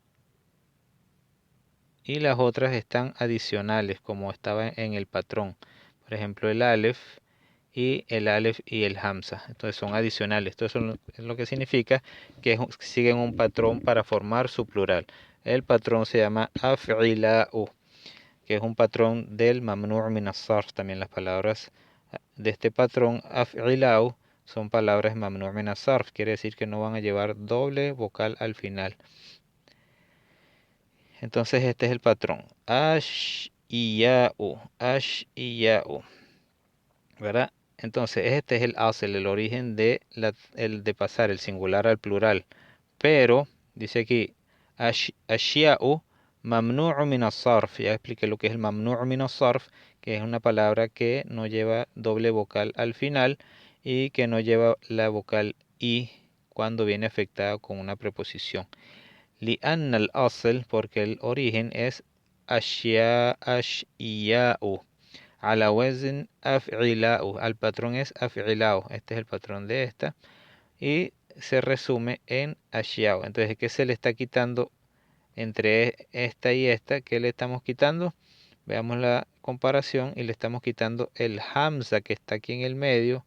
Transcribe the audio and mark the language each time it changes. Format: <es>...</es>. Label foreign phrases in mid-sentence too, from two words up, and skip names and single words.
<es>Y las otras están adicionales, como estaba en el patrón. Por ejemplo, el alef y el hamza. Entonces son adicionales. Esto es lo que significa que siguen un patrón para formar su plural. El patrón se llama af'ila'u, que es un patrón del</es> <ar>ممنوع من الصرف.</ar> <es>También las palabras de este patrón af'ila'u son palabras</es> <ar>ممنوع من الصرف.</ar> <es>Quiere decir que no van a llevar doble vocal al final. Entonces este es el patrón. Ash y ya'u. Ash y ya'u. ¿Verdad? Entonces este es el asel, el origen el de pasar el singular al plural. Pero, dice aquí,</es> <ar>أشياء ممنوع من الصرف.</ar> <es>Ya expliqué lo que es el</es> <ar>ممنوع من الصرف,</ar> <es>que es una palabra que no lleva doble vocal al final y que no lleva la vocal i cuando viene afectada con una preposición.</es> <ar>لأن الأصل,</ar> <es>porque el origen es ashya'u.</es> <ar>على وزن أفعلاء.</ar> <es>Al patrón es af'ila'u. Este es el patrón de esta. Y se resume en ashya'u. Entonces, ¿qué se le está quitando entre esta y esta? ¿Qué le estamos quitando? Veamos la comparación y le estamos quitando el hamza que está aquí en el medio.</es>